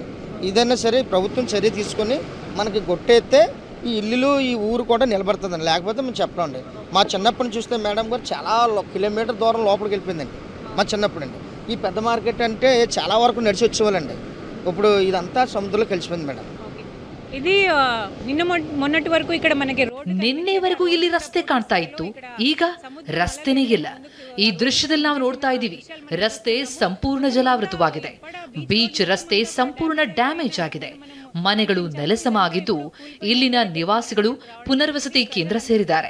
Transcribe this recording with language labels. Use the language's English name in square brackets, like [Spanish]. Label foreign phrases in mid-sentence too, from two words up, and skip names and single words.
[Telugu] ఇదైనా సరే ప్రభుత్వం చర్య తీసుకొని మనకి కొట్టేస్తే ఈ ఇల్లులు ఈ ఊరు కూడా నిలబడుతుందండి. లేకపోతే మేము చెప్పండి. మా చిన్నప్పటి చూస్తే మేడం గారు చాలా కిలోమీటర్ దూరం లోపలికి వెళ్ళిపోయిందండి మా చిన్నప్పుడు అండి. ఈ పెద్ద మార్కెట్ అంటే చాలా వరకు నడిచి వచ్చేవాళ్ళండి. ఇప్పుడు ఇదంతా సముద్రంలో కలిసిపోయింది మేడం. ఇది మొన్నటి వరకు ఇక్కడ మనకి [Kannada] ನಿನ್ನೆವರೆಗೂ ಇಲ್ಲಿ ರಸ್ತೆ ಕಾಣ್ತಾ ಇತ್ತು, ಈಗ ರಸ್ತೆನೇ ಇಲ್ಲ. ಈ ದೃಶ್ಯದಲ್ಲಿ ನಾವು ನೋಡ್ತಾ ಇದ್ದೀವಿ, ರಸ್ತೆ ಸಂಪೂರ್ಣ ಜಲಾವೃತವಾಗಿದೆ. ಬೀಚ್ ರಸ್ತೆ ಸಂಪೂರ್ಣ ಡ್ಯಾಮೇಜ್ ಆಗಿದೆ. ಮನೆಗಳು ನೆಲಸಮ ಆಗಿದ್ದು ಇಲ್ಲಿನ ನಿವಾಸಿಗಳು ಪುನರ್ವಸತಿ ಕೇಂದ್ರ ಸೇರಿದ್ದಾರೆ.